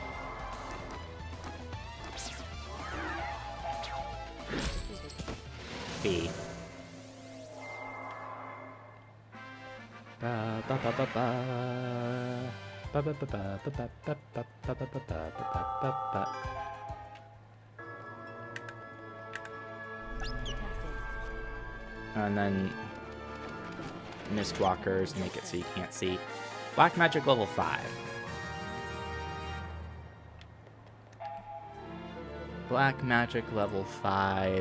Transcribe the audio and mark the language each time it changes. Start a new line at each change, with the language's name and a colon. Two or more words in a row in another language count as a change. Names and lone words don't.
English: B. Ba ba ba ba ba. Ba ba ba ba ba ba ba ba ba ba ba ba ba. And then Mistwalkers make it so you can't see. Black magic level 5. Black magic level 5.